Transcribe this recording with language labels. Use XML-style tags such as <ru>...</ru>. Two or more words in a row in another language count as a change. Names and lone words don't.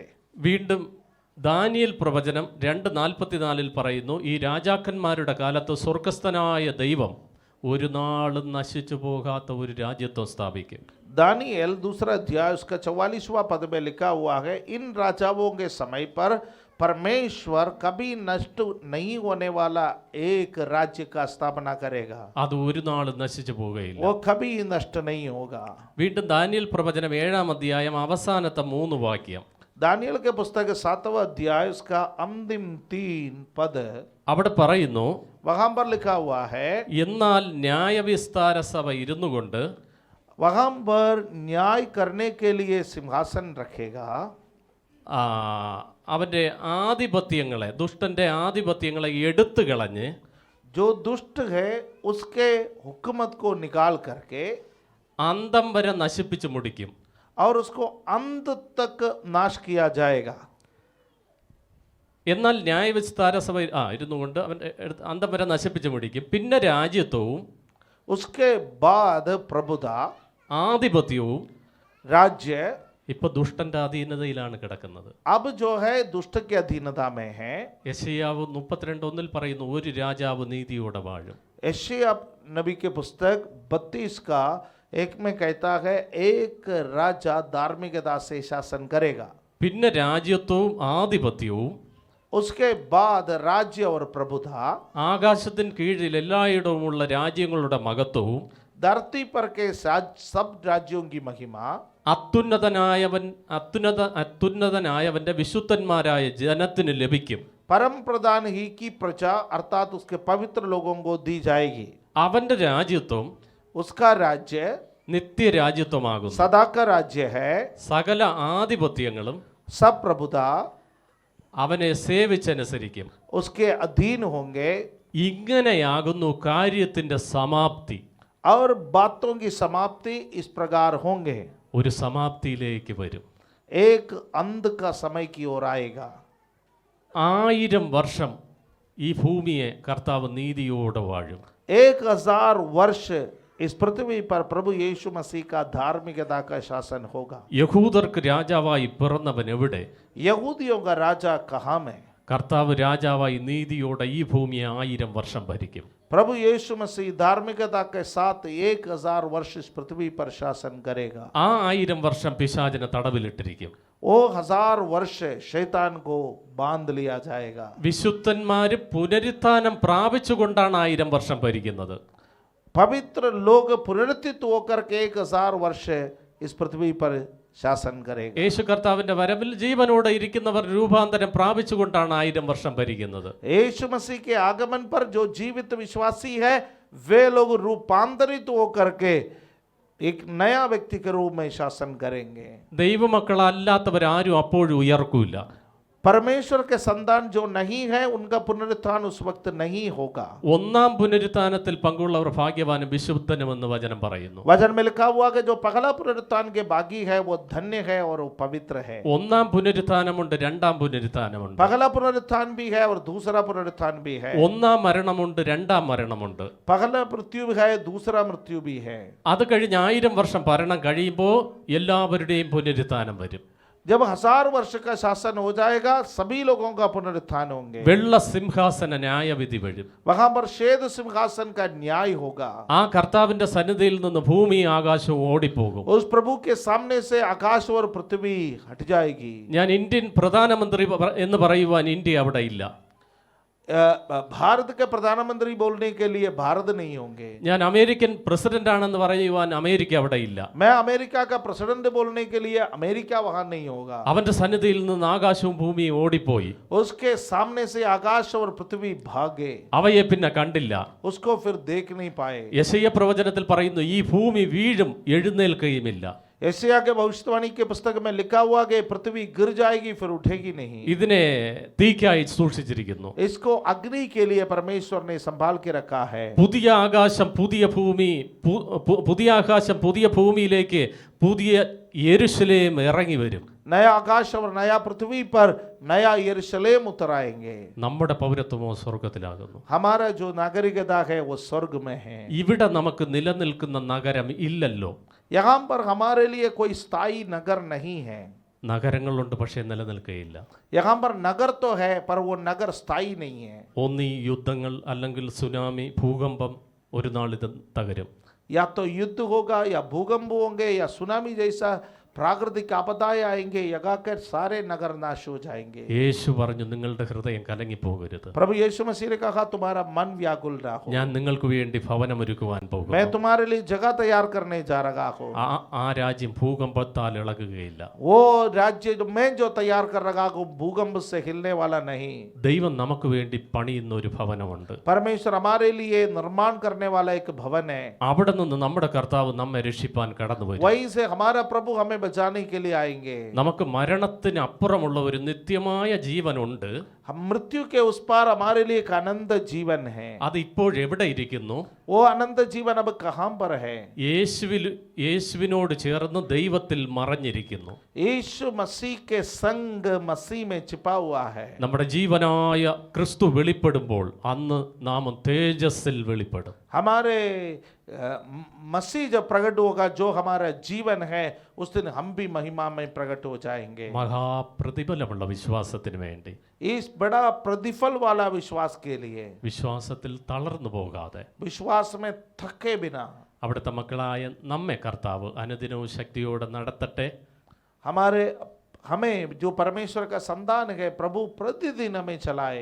<ml>വീണ്ടും ദാനിയേൽ പ്രവചനം 2:44 പറയുന്നു, ഈ രാജാക്കന്മാരുടെ കാലത്ത് സ്വർഗസ്ഥനായ ദൈവം ഒരു നാളും നശിച്ചു പോകാത്ത ഒരു രാജ്യത്വം സ്ഥാപിക്കും.</ml> <hi>दानिएल 2 अध्याय उसका 44वां पद में लिखा हुआ है, इन राजाओं के समय पर परमेश्वर कभी नष्ट नहीं होने वाला एक राज्य का स्थापना करेगा.</hi> <ml>അത് ഒരു നാളും നശിച്ചു പോവുകയില്ല.</ml> <hi>वो कभी नष्ट नहीं होगा.</hi> <ml>വീണ്ടും ദാനിയേൽ പ്രവചനം 7-ാം അധ്യായം അവസാനത്തെ 3 വാക്യം,</ml> <hi>दानिएल के पुस्तक 7वां अध्याय उसका अंतिम 3 पद,</hi> <ml>അവിടെ പറയുന്നു,</ml> <hi>वहां पर लिखा हुआ है,</hi> <ml>എന്നാൽ ന്യായവിസ്താര സഭ ഇരുന്നു കൊണ്ട്</ml> <hi>वहां पर न्याय करने के लिए सिंहासन रखेगा.</hi> <ml>അവൻ്റെ ആധിപത്യങ്ങളെ, ദുഷ്ടന്റെ ആധിപത്യങ്ങളെ എടുത്തു കളഞ്ഞ്</ml> <hi>जो दुष्ट है उसके हुकूमत को निकाल करके</hi> <ml>അന്തം വരെ നശിപ്പിച്ച് മുടിക്കും.</ml> <hi>और उसको अंत तक नाश किया जाएगा.</hi> <ml>എന്നാൽ ന്യായവിസ്താര സഭ ഇരുന്നു കൊണ്ട് അവൻ്റെ അന്തം വരെ നശിപ്പിച്ച് മുടിക്കും. പിന്നെ രാജ്യത്വവും</ml> <hi>उसके बाद प्रभुता,</hi> <ml>ആധിപത്യവും</ml> <hi>राज्य</hi> <ml>ഇപ്പൊ ദുഷ്ടന്റെ അധീനതയിലാണ് കിടക്കുന്നത്.</ml> <hi>अब जो है दुष्ट के अधीनता में है.</hi> <ml>യെശയ്യാവ് 32:1 പറയുന്നു, ഒരു രാജാവ് നീതിയോടെ വാഴും.</ml> <hi>यशायाह नबी के पुस्तक 32 का 1 में कहता है, एक राजा धार्मिकता से शासन करेगा.</hi> <ml>പിന്നെ രാജ്യത്വവും ആധിപത്യവും</ml> <hi>उसके बाद राज्य और प्रभुता,</hi> <ml>ആകാശത്തിന് കീഴിൽ എല്ലായിടവുമുള്ള രാജ്യങ്ങളുടെ മഹത്വവും</ml> <hi>धरती पर के सब राज्यों की महिमा,</hi> <ml>അത്യുന്നതനായവന്റെ വിശുദ്ധന്മാരായ ജനത്തിന് ലഭിക്കും.</ml> <hi>परम प्रधान ही की प्रजा अर्थात उसके पवित्र लोगों को दी जाएगी.</hi> <ml>അവന്റെ രാജ്യത്വം</ml> <hi>उसका राज्य</hi> <ml>നിത്യരാജ്യത്വമാകുന്നു.</ml> <hi>सदा का राज्य है.</hi> <ml>സകല ആധിപത്യങ്ങളും</ml> <hi>सब प्रभुता</hi> <ml>അവനെ സേവിച്ചനുസരിക്കും.</ml> <hi>उसके अधीन होंगे.</hi> <ml>ഇങ്ങനെയാകുന്നു കാര്യത്തിന്റെ സമാപ്തി.</ml> <hi>और बातों की समाप्ति इस प्रकार होंगे.</hi> <ml>ഒരു സമാപ്തിയിലേക്ക് വരും.</ml> <hi>एक अंत का समय की ओर आएगा.</hi> <ml>1000 വർഷം ഈ ഭൂമിയെ കർത്താവ് നീതിയോടെ വാഴും.</ml> <hi>1000 वर्ष इस पृथ्वी पर प्रभु यीशु मसीह का धार्मिकता का शासन होगा.</hi> <ml>യഹൂദർക്ക് രാജാവായി പിറന്നവൻ എവിടെ?</ml> <hi>यहूदियों का राजा कहाँ में?</hi> <ml>കർത്താവ് രാജാവായി നീതിയോടെ ഈ ഭൂമിയെ 1000 വർഷം ഭരിക്കും.</ml> <hi>प्रभु यीशु मसीह धार्मिकता के साथ 1000 वर्ष इस पृथ्वी पर शासन करेगा.</hi> <ml>ആ 1000 വർഷം പിശാചിനെ തടവിലിട്ടിരിക്കും.</ml> <hi>वो 1000 वर्ष शैतान को बांध लिया जाएगा.</hi> <ml>വിശുദ്ധന്മാര് പുനരുത്ഥാനം പ്രാപിച്ചുകൊണ്ടാണ് 1000 വർഷം ഭരിക്കുന്നത്.</ml> <hi>पवित्र लोग पुनरुत्थित होकर के 1000 वर्ष इस पृथ्वी पर शासन करेगा.</hi> <ml>യേശു കർത്താവിന്റെ വരവിൽ ജീവനോടെ ഇരിക്കുന്നവർ രൂപാന്തരം പ്രാപിച്ചുകൊണ്ടാണ് 1000 വർഷം ഭരിക്കുന്നത്.</ml> <hi>यीशु मसीह के आगमन पर जो जीवित विश्वासी है वे लोग रूपांतरित होकर के एक नया व्यक्ति के रूप में शासन करेंगे.</hi> <ml>ദൈവമക്കളല്ലാത്തവരാരും അപ്പോഴും ഉയർക്കൂല.</ml> <hi>परमेश्वर के संतान जो नहीं है उनका पुनरुत्थान उस वक्त नहीं होगा.</hi> <ml>ഒന്നാം പുനരുത്ഥാനത്തിൽ പങ്കുള്ളവർ ഭാഗ്യവാനും വിശുദ്ധനുമെന്ന് വചനം പറയുന്നു.</ml> <hi>वचन में लिखा हुआ कि जो पहला पुनरुत्थान के बागी है वो धन्य है और वो पवित्र है.</hi> <ml>ഒന്നാം പുനരുത്ഥാനമുണ്ട്, രണ്ടാം പുനരുത്ഥാനമുണ്ട്.</ml> <hi>पहला पुनरुत्थान भी है और दूसरा पुनरुत्थान भी है.</hi> <ml>ഒന്നാം മരണമുണ്ട്, രണ്ടാം മരണമുണ്ട്.</ml> <hi>पहला मृत्यु भी है, दूसरा मृत्यु भी है.</hi> <ml>അത് കഴിഞ്ഞ് 1000 വർഷം ഭരണം കഴിയുമ്പോൾ എല്ലാവരുടെയും പുനരുത്ഥാനം വരും.</ml> <hi>जब 1000 वर्ष का शासन हो जाएगा, सभी लोगों का पुनरुत्थान होंगे।</hi> <ml>വെള്ള സിംഹാസന ന്യായവിധി വരും.</ml> <hi>वहां पर श्वेत सिंहासन का न्याय होगा।</hi> <ml>ആ കർത്താവിന്റെ സന്നിധിയിൽ നിന്ന് ഭൂമി ആകാശവും ഓടിപ്പോകും.</ml> <hi>उस प्रभु के सामने से आकाश और पृथ्वी हट जाएगी।</hi> <ml>ഞാൻ ഇന്ത്യൻ പ്രധാനമന്ത്രി എന്ന് പറയുവാൻ ഇന്ത്യ അവിടെ ഇല്ല.</ml> <hi>भारत के प्रधानमंत्री बोलने के लिए भारत नहीं होंगे।</hi> <ml>ഞാൻ അമേരിക്കൻ പ്രസിഡന്റ് ആണെന്ന് പറയുവാൻ അമേരിക്ക അവിടെ ഇല്ല.</ml> <hi>मैं अमेरिका का प्रेसिडेंट बोलने के लिए अमेरिका वहां नहीं होगा।</hi> <ml>അവന്റെ സന്നിധിയിൽ നിന്ന് ആകാശവും ഭൂമിയും ഓടിപ്പോയി.</ml> <hi>उसके सामने से आकाश और पृथ्वी भागे,</hi> <ml>അവയെ പിന്നെ കണ്ടില്ല.</ml> <hi>उसको फिर देख नहीं पाए।</hi> <ml>യെശയ്യാ പ്രവചനത്തിൽ പറയുന്നു, ഈ ഭൂമി വീഴും എഴുന്നേൽക്കുകയുമില്ല.</ml> <hi>यशायाह के भविष्यवाणी के पुस्तक में लिखा हुआ कि पृथ्वी गिर जाएगी फिर उठेगी नहीं।</hi> <ml>ഇതിനെ തീക്കായി സൂക്ഷിച്ചിരിക്കുന്നു.</ml> <hi>इसको अग्नि के लिए परमेश्वर ने संभाल के रखा है।</hi> <ml>പുതിയ ആകാശം പുതിയ ഭൂമി, പുതിയ ആകാശം പുതിയ ഭൂമിയിലേക്ക് പുതിയ യെരുശലേം ഇറങ്ങി വരും.</ml> <hi>नया आकाश और नया पृथ्वी पर नया यरूशलेम उतर आएंगे।</hi> <ml>നമ്മുടെ പൗരത്വമോ സ്വർഗത്തിലാകുന്നു.</ml> <hi>हमारा जो नागरिकता है वो स्वर्ग में है।</hi> <ml>ഇവിടെ നമുക്ക് നിലനിൽക്കുന്ന നഗരം ഇല്ലല്ലോ.</ml> <hi>यहाँ पर हमारे लिए कोई स्थायी नगर नहीं है।</hi> <ml>നഗരങ്ങളുണ്ട്, പക്ഷേ നിലനിൽക്കുകയില്ല.</ml> <hi>यहाँ पर नगर तो है पर वो नगर स्थायी नहीं है।</hi> <ml>ഒന്നീ യുദ്ധങ്ങൾ, അല്ലെങ്കിൽ സുനാമി, ഭൂകമ്പം, ഒരു നാൾ ഇത് തകരും.</ml> <hi>या तो युद्ध होगा या भूकंप होंगे या सुनामी जैसा प्राकृतिक आपदाएं आएंगे, यगाकर सारे नगर नाश हो जाएंगे।</hi> <ml>യേശു പറഞ്ഞു, നിങ്ങളുടെ ഹൃദയം കലങ്ങിപ്പോകരുത്.</ml> <hi>प्रभु यीशु मसीह ने कहा तुम्हारा मन व्याकुल ना हो,</hi> <ml>ഞാൻ നിങ്ങൾക്ക് വേണ്ടി ഭവനമൊരുക്കുവാൻ</ml> <hi>मैं</hi> <ml>പോകുന്നു.</ml> <hi>तुम्हारे लिए जगह तैयार करने जा रहा हूँ।</hi> <ml>ആ രാജ്യം ഭൂകമ്പത്താൽ ഇളകുകയില്ല.</ml> <hi>वो राज्य जो मैं जो तैयार कर रहा हूँ भूकंप से हिलने वाला नहीं।</hi> <ml>ദൈവം നമുക്ക് വേണ്ടി പണിയുന്ന ഒരു ഭവനമുണ്ട്.</ml> <hi>परमेश्वर हमारे लिए निर्माण करने वाला एक भवन है।</hi> <ml>അവിടെ നിന്ന് നമ്മുടെ കർത്താവ് നമ്മെ രക്ഷിപ്പാൻ കടന്നു വരും.</ml> <hi>वहीं से हमारा प्रभु हमें बचाने के लिए आएंगे।</hi> <ml>നമുക്ക് മരണത്തിന് അപ്പുറമുള്ള ഒരു നിത്യമായ ജീവനുണ്ട്.</ml> <hi>हम मृत्यु के उस पार हमारे लिए एक अनंत जीवन है।</hi> <ml>അത് ഇപ്പോഴെവിടെ ഇരിക്കുന്നു?</ml> <hi>वो अनंत जीवन अब कहां पर है?</hi> <ml>യേശുവിനോട് ചേർന്ന് ദൈവത്തിൽ മറഞ്ഞിരിക്കുന്നു.</ml> <hi>यीशु मसीह के संग मसीह में छिपा हुआ है।</hi> <ml>നമ്മുടെ ജീവനായ ക്രിസ്തു വെളിപ്പെടുമ്പോൾ അന്ന് നാം തേജസ്സിൽ വെളിപ്പെടും.</ml> <hi>हमारे मसीह जब प्रकट होगा, जो हमारा जीवन है, उस दिन हम भी महिमा में प्रकट हो जाएंगे।</hi> <ml>മഹാപ്രതിഫലമുള്ള വിശ്വാസത്തിന് വേണ്ടി,</ml> <hi>इस बड़ा प्रतिफल वाला विश्वास के लिए,</hi> <ml>വിശ്വാസത്തിൽ തളർന്നു പോകാതെ,</ml> <hi>विश्वास में थके बिना,</hi> <ml>അവിടുത്തെ മക്കളായ നമ്മെ കർത്താവ് അനുദിനവും ശക്തിയോടെ നടത്തട്ടെ.</ml> <hi>हमें जो परमेश्वर का संतान है, प्रभु प्रतिदिन हमें चलाए।</hi>